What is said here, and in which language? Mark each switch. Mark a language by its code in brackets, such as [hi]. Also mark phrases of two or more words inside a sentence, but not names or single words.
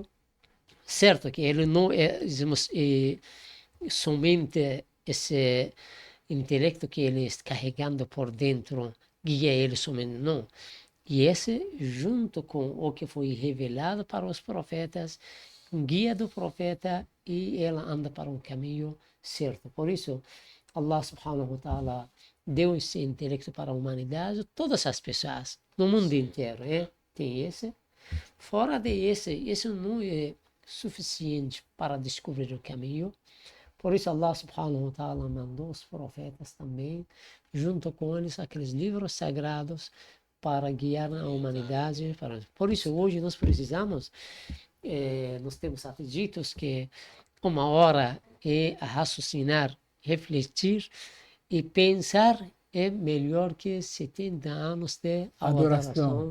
[pt] Certo que ele não é, digamos, somente esse intelecto que ele está carregando por dentro guia ele somente, não. E esse, junto com o que foi revelado para os profetas, guia do profeta, e ela anda para um caminho certo. Por isso, [ar] الله سبحانه وتعالى [pt] deu esse intelecto para a humanidade, todas as pessoas, no mundo inteiro, tem esse. Fora desse, isso não é suficiente para descobrir o caminho. Por isso [ar] الله سبحانه وتعالى [pt] mandou os profetas também, junto com eles, aqueles livros sagrados, para guiar a humanidade. Por isso hoje nós precisamos, nós temos ditos que uma hora é raciocinar, refletir e pensar é melhor que 70 anos de adoração,